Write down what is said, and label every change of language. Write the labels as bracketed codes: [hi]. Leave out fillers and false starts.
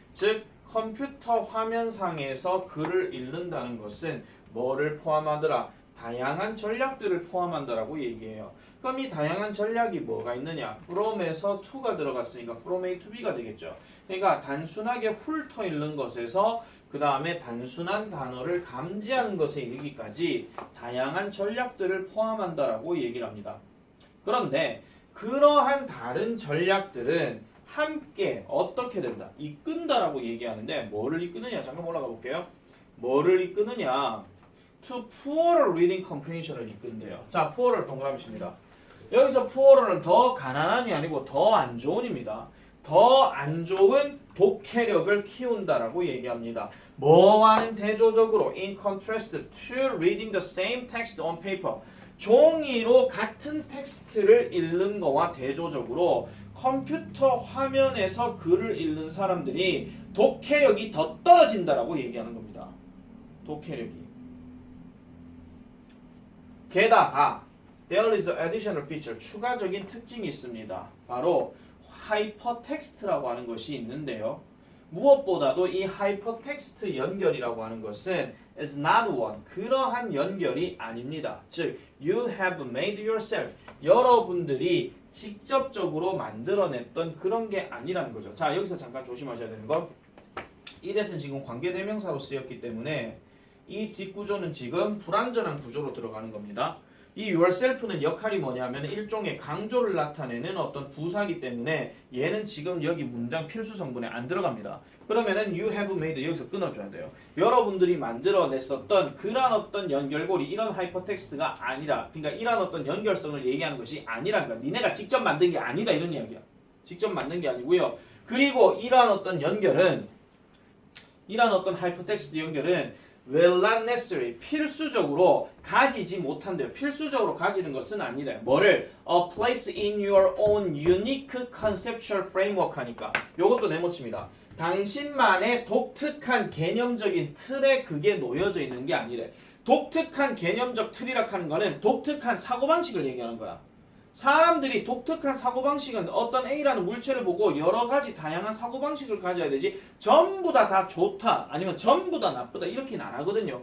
[ko] 즉 컴퓨터 화면상에서 글을 읽는다는 것은 뭐를 포함하더라? 다양한 전략들을 포함한다라고 얘기해요. 그럼 이 다양한 전략이 뭐가 있느냐? from에서 to가 들어갔으니까 [en] from A to B [ko] 가 되겠죠. 그러니까 단순하게 훑어 읽는 것에서 그 다음에 단순한 단어를 감지하는 것에 이르기까지 다양한 전략들을 포함한다라고 얘기를 합니다. 그런데 그러한 다른 전략들은 함께 어떻게 된다? 이끈다라고 얘기하는데 뭐를 이끄느냐? 잠깐 올라가 볼게요. 뭐를 이끄느냐? [en] To poorer reading comprehension을 [ko] 이끈대요. 자, poorer 동그라미입니다. 여기서 poorer는 더 가난한이 아니고 더 안 좋은입니다. 더 안 좋은 독해력을 키운다라고 얘기합니다. 뭐와는 대조적으로 [en] in contrast to reading the same text on paper. [ko] 종이로 같은 텍스트를 읽는 거와 대조적으로 컴퓨터 화면에서 글을 읽는 사람들이 독해력이 더 떨어진다라고 얘기하는 겁니다. 독해력이. 게다가 [en] there is an additional feature. [ko] 추가적인 특징이 있습니다. 바로 하이퍼텍스트라고 하는 것이 있는데요. 무엇보다도 이 하이퍼텍스트 연결이라고 하는 것은 [en] is not one. [ko] 그러한 연결이 아닙니다. 즉, [en] you have made yourself. [ko] 여러분들이 직접적으로 만들어냈던 그런 게 아니라는 거죠. 자, 여기서 잠깐 조심하셔야 되는 건 이것은 지금 관계대명사로 쓰였기 때문에 이 뒷구조는 지금 불완전한 구조로 들어가는 겁니다. 이 yourself는 역할이 뭐냐면 일종의 강조를 나타내는 어떤 부사기 때문에 얘는 지금 여기 문장 필수 성분에 안 들어갑니다. 그러면은 [en] you have made [ko] 여기서 끊어줘야 돼요. 여러분들이 만들어냈었던 그런 어떤 연결고리 이런 하이퍼텍스트가 아니라 그러니까 이런 어떤 연결성을 얘기하는 것이 아니라는 거야. 니네가 직접 만든 게 아니다 이런 이야기야. 직접 만든 게 아니고요. 그리고 이러한 어떤 연결은 이러한 어떤 하이퍼텍스트 연결은 [en] will not necessary [ko] 필수적으로 가지지 못한대요. 필수적으로 가지는 것은 아니다. 뭐를? [en] A place in your own unique conceptual framework [ko] 하니까 요것도 네모칩니다. 당신만의 독특한 개념적인 틀에 그게 놓여져 있는 게 아니래. 독특한 개념적 틀이라 하는 거는 독특한 사고방식을 얘기하는 거야. 사람들이 독특한 사고방식은 어떤 A라는 물체를 보고 여러 가지 다양한 사고방식을 가져야 되지 전부 다 좋다 아니면 전부 다 나쁘다 이렇게는 안 하거든요.